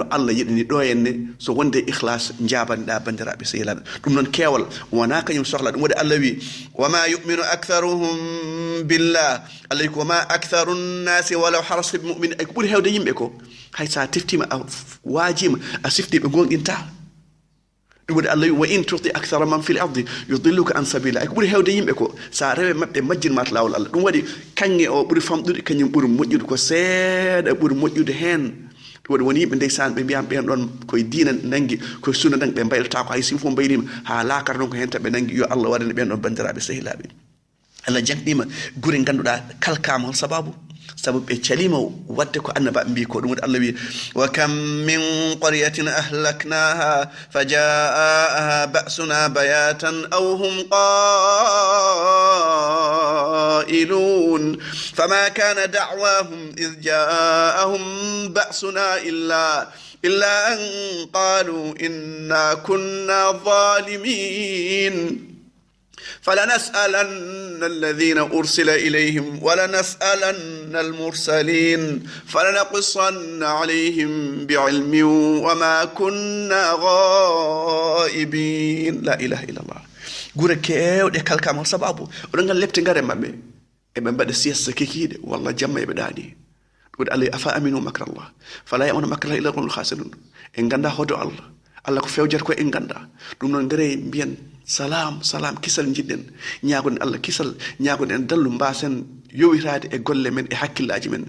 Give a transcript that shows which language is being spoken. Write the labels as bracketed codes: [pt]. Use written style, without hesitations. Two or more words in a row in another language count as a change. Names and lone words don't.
[ff] Allah yiɗini do enne so wonde ikhlas njabanda bandiraɓe sehilaɓe ɗum non kewal wona kanyum sohla ɗum wodi Allah wi [ar] وما يؤمن أكثرهم بالله [ff] Allah ko [ar] ما أكثر الناس ولو حرصت بمؤمن [ff] ay ko ɓuri hewde yimɓe ko hay sa tiftima a wajima a sifti ɓe gonɗinta ɗum woni Allah [ar] وإن تطع أكثر من في الأرض يضلوك عن سبيل [ff] ko ɓuri hewde yimɓe ko sa rewe maɓɓe majjinmata lawol Allah ɗum waɗi kanŋe o ɓuri famɗude kañum ɓuri moƴƴude ko seeɗa ɓuri moƴƴude hen ɗum waɗi woni yimɓe ndeysan ɓe mbiyam ɓen ɗon koye diina nangi koye sunna nangi ɓe mbaylata ko hay sin fof mbaylima ha laakata ɗon ko hen taɓe nangi yo Allah waɗane ɓen ɗon bandiraɓe sehilaɓe Allah janɗima guri ganduɗa kalkama hol sababu ɓe calima wadde ko annabaɓe mbi ko ɗum woni Allah wi [ar] وكم من قرية أهلكناها فجاءها بأسنا بياتا أو هم قائلون فما كان دعواهم إذ جاءهم بأسنا إلا إلا أن قالوا إنا كنا ظالمين فلنسألن الذين أرسل إليهم ولنسألن المرسلين فلنقصن عليهم بعلم وما كنا غائبين. لا إله إلا الله. [ff] gure kewɗe kalkama sababu oɗon ngal lepte ngare maɓɓe eɓe mbaɗa siyasa kekiɗe walla jamma eɓe ɗaani ɗuɗe allah [ar] أفأمنوا مكر الله فلا يأمن مكر الله إلا القوم الخاسرون. [ff] en ganda hodo allah allah ko fewjata ko en ganda ɗum noon ngare mbiyen salam salam kisal jiɗɗen ñaagoɗen allah kisal ñaagoɗen dallu mbasen yowitade e golle men e hakkillaji men